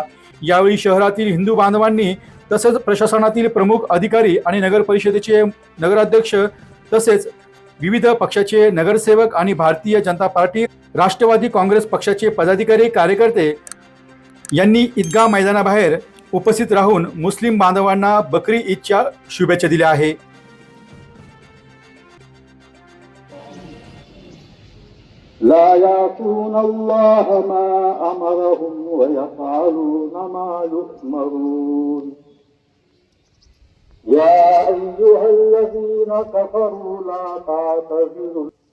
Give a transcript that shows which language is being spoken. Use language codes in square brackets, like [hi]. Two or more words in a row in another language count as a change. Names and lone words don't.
[mr] यावेळी शहरातील हिंदू बांधवांनी तसेच प्रशासनातील प्रमुख अधिकारी आणि नगर परिषदेचे नगराध्यक्ष तसेच विविध पक्षाचे नगरसेवक आणि भारतीय जनता पार्टी, राष्ट्रवादी काँग्रेस पक्षाचे पदाधिकारी, कार्यकर्ते यांनी ईदगाह मैदानाबाहेर उपस्थित राहून मुस्लिम बांधवांना बकरी ईदच्या शुभेच्छा दिल्या आहे। [ar] لا يعصون الله ما أمرهم ويفعلون ما يؤمرون يا أيها الذين كفروا لا تعتذروا